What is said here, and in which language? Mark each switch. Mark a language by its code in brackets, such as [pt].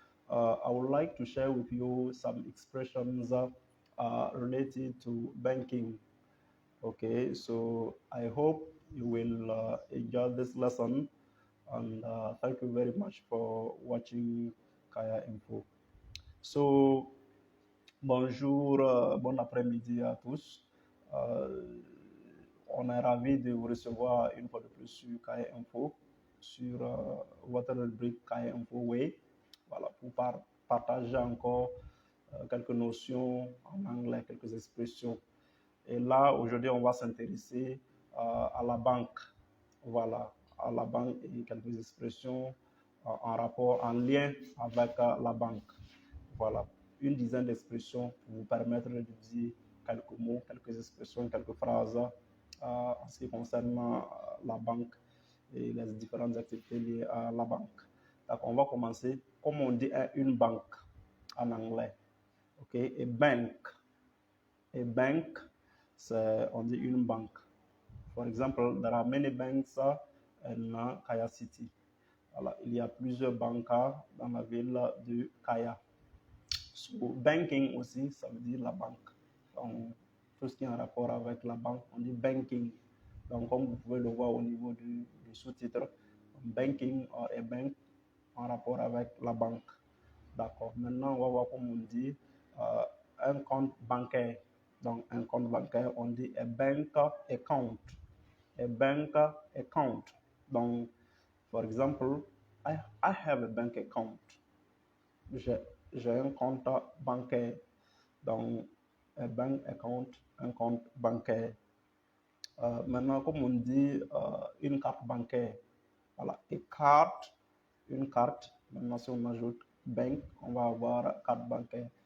[en] I would like to share with you some expressions related to banking. Okay, so I hope you will enjoy this lesson, and thank you very much for watching Kaya Info. [fr] So bonjour, bon après-midi à tous. Euh, on est ravi de vous recevoir une fois de plus sur KI Info, sur votre rubrique KI Info Way, voilà, pour partager encore quelques notions en anglais, quelques expressions. Et là, aujourd'hui, on va s'intéresser à la banque, voilà, à la banque et quelques expressions en rapport, en lien avec la banque. Voilà, une dizaine d'expressions pour vous permettre de dire quelques mots, quelques expressions, quelques phrases en ce qui concerne la banque et les différentes activités liées à la banque. Donc, on va commencer, comme on dit une banque en anglais. OK, et bank. Et bank, on dit une banque. [en] For example, there are many banks in Kaya City. [fr] Alors, il y a plusieurs banques dans la ville de Kaya. So, banking aussi, ça veut dire la banque. Donc, tout ce qui est en rapport avec la banque, on dit banking. Donc, comme vous pouvez le voir au niveau du sous-titre, [en] banking or a bank [fr] en rapport avec la banque. D'accord. Maintenant, on va voir comment on dit un compte bancaire. Donc, un compte bancaire, on dit [en] a bank account. A bank account. Donc, for example, I have a bank account. [fr] J'ai un compte bancaire, donc un bank account, un compte bancaire. Maintenant, comme on dit, une carte bancaire, voilà, et carte, une carte. Maintenant, si on ajoute bank, on va avoir carte bancaire.